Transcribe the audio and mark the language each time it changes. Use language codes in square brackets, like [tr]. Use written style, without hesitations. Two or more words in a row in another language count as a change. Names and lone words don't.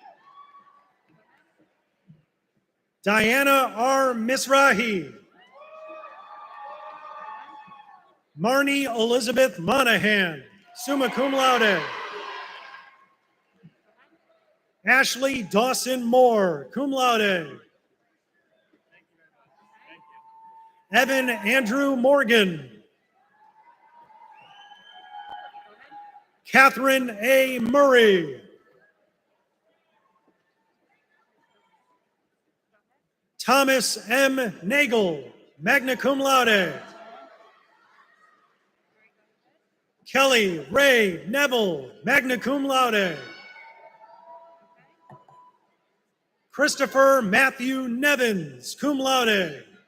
[en] Diana R. Misrahi. Marnie Elizabeth Monahan, [la] summa cum laude. [en] Ashley Dawson Moore, [la] cum laude. [en] Evan Andrew Morgan. Catherine A. Murray. Thomas M. Nagel, [la] magna cum laude. [en] Kelly Ray Neville, [la] magna cum laude. [en] Christopher Matthew Nevins, [la] cum laude.